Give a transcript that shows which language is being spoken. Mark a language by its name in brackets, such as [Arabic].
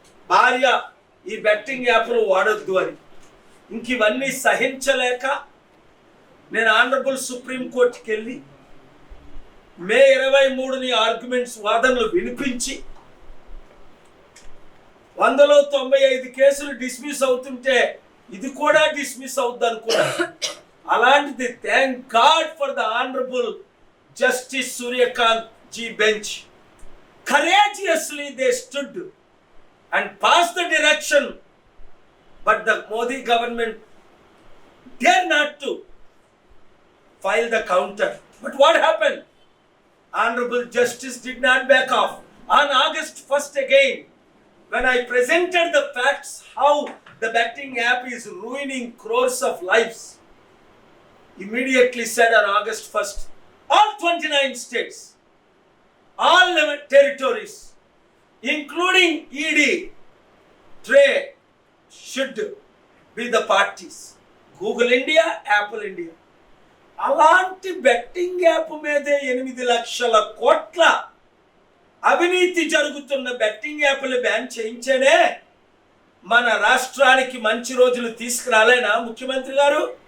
[Telugu] భార్య ఈ బెట్టింగ్ యాప్లు వాడొద్దు అని. ఇంక ఇవన్నీ సహించలేక నేను ఆనరబుల్ సుప్రీం కోర్టుకి వెళ్ళి మే 23 ఆర్గ్యుమెంట్స్ వాదనలు వినిపించి 195 కేసులు డిస్మిస్ అవుతుంటే ఇది కూడా డిస్మిస్ అవుద్ది అనుకున్నాను. అలాంటిది [English] Thank God for the honourable justice Suryakant ji bench. courageously they stood and passed the direction, but the Modi government dare not to file the counter. But what happened? Honorable Justice did not back off. On August 1st again, when I presented the facts how the betting app is ruining crores of lives, immediately said on August 1st, all 29 states, all 11 territories, including ED, trade, should be the parties. Google India, Apple India. [Telugu] అలాంటి betting app మీదే 8 లక్షల కోట్ల అవినీతి జరుగుతున్న betting యాప్లు ban చేయించేనే మన రాష్ట్రానికి మంచి రోజులు తీసుకురాలేనా ముఖ్యమంత్రి గారు?